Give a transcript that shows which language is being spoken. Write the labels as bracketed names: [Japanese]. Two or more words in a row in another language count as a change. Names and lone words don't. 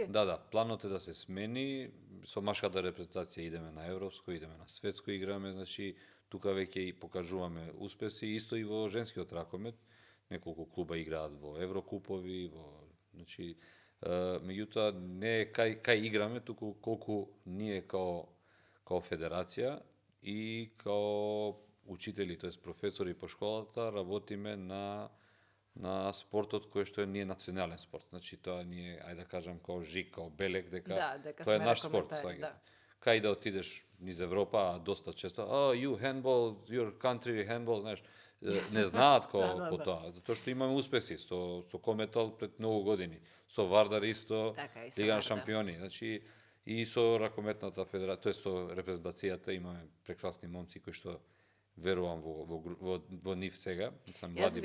[Macedonian] Да, планот е да се смени, со машката репрезентација идеме на европско, идеме на светско играме, значи тука веќе и покажуваме успеси, исто и во женскиот ракомет, неколку клуба играат во еврокупови, значи меѓутоа не е кај играме, туку колку ние као федерација и као учители, тоест професори по школата, работиме на спортот кој што е ние национален спорт. Значи тоа ние, ајде да кажам, као жик, као белек, дека тоа е наш спорт. Кај да отидеш низ Европа, доста често, [English] you handball, your country handball, [Macedonian] знаеш, не знаат по тоа, затоа што имаме успеси со Кометал пред многу години, со Вардар исто, Лига на шампиони, значи и со Ракометната федерација, тоест со репрезентацијата имаме прекрасни момци кои што верувам во нив сега, мислам млади